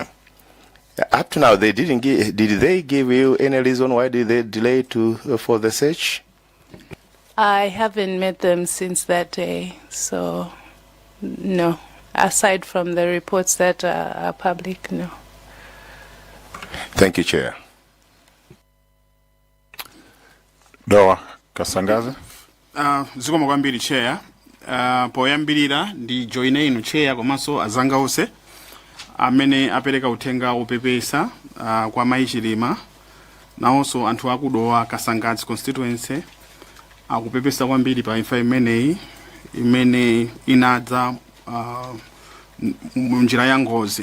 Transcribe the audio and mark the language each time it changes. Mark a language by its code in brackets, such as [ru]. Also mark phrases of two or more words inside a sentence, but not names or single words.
[en] Up to now, did they give you any reason why did they delay for the search? I haven't met them since that day, so no, aside from the reports that are public, no. Thank you, Chair. [ny] Doa Kasangazi. Zikomo kwambiri Chair. Poyambirira ndi joine inu Chair komanso azanga onse amene apereka uthenga opepesa kwa mayi Chilima nawonso anthu akudowa Kasangazi constituency akupepesa kwambiri pa imfa imene inadza munjira ya ngozi.